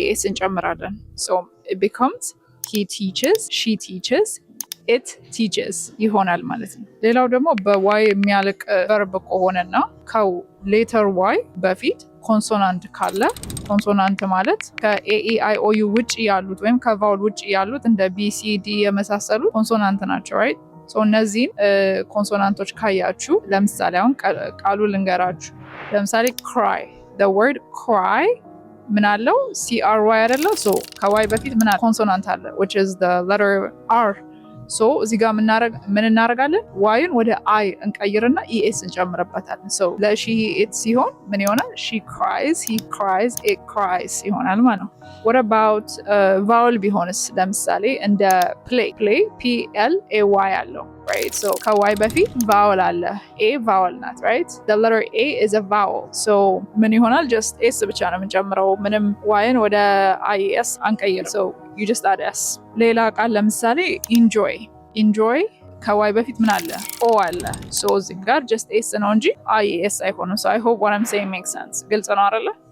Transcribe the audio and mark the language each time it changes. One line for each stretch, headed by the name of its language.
Amharic: es እንጨምራለን።
English: it becomes he teaches, she teaches, it teaches
Amharic: ይሆናል ማለት ነው። ሌላው ደግሞ በy የሚያልቅ verb ከሆነና ከሌተር y በፊት ኮንሶናንት ካለ ኮንሶናንት ማለት ከኤኢአይኦዩ ውጭ ያሉት ወይም ከቫውል ውጭ ያሉት እንደ ቢሲዲ የመሳሰሉት ኮንሶናንት ናቸው። ራይት ሶ እነዚህን ኮንሶናንቶች ካያችሁ ለምሳሌ አሁን ቃሉ ልንገራችሁ። ለምሳሌ cry,
English: the word cry
Amharic: ምን አለው? CRY አይደለ? ሶ ከዋይ በፊት ምን አለ? ኮንሶናንት አለ
English: which is the letter R.
Amharic: ሶ እዚህ ጋር ምን እናደርጋለን? ዋይን ወደ አይ እንቀይርና ኢኤስ እንጨምርበታለን። ሶ ለሺ ኢት ሲሆን ምን ይሆናል?
English: she cries, he cries, it cries
Amharic: ይሆናል ማለት ነው።
English: what about vowel ቢሆንስ?
Amharic: ለምሳሌ እንደ play PLAY አለው right?
English: so
Amharic: ከዋይ በፊት
English: vowel አለ። a vowel ናት right? the letter A is a vowel. so
Amharic: ምን ይሆናል? just s ብቻ ነው የምንጨምረው። ምንም ዋይን ወደ IES አንቀይር።
English: so you just add s።
Amharic: ሌላ ቃል ለምሳሌ enjoy ከዋይ በፊት ምን አለ? ኦ አለ። so እዚህ ጋር just s ነው እንጂ IES አይሆንም።
English: so I hope what I'm saying makes sense።
Amharic: ግልጽ ነው አይደለ?